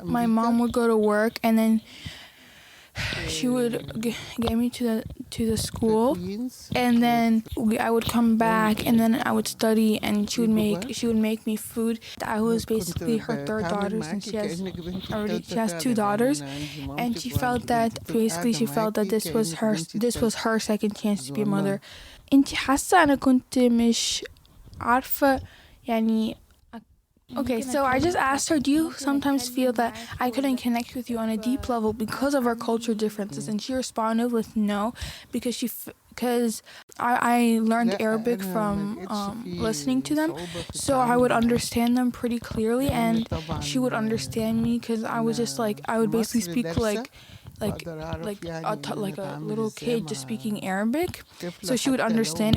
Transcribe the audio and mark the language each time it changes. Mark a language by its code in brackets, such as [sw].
[en] my mom would go to work and then she would get me to the school, and then I would come back and then I would study, and she would make me food. I was basically her third daughter since she has two daughters, and she felt that this was her second chance to be a mother. [ar] انتي حاسة أنا كنت مش عارفة يعني. [en] Okay, so I just asked her, do you sometimes feel that I couldn't connect with you on a deep level because of our culture differences? And she responded with no, because I learned Arabic from listening to them, so I would understand them pretty clearly, and she would understand me because I was just like, I would basically speak like a little kid just speaking Arabic, so she would understand.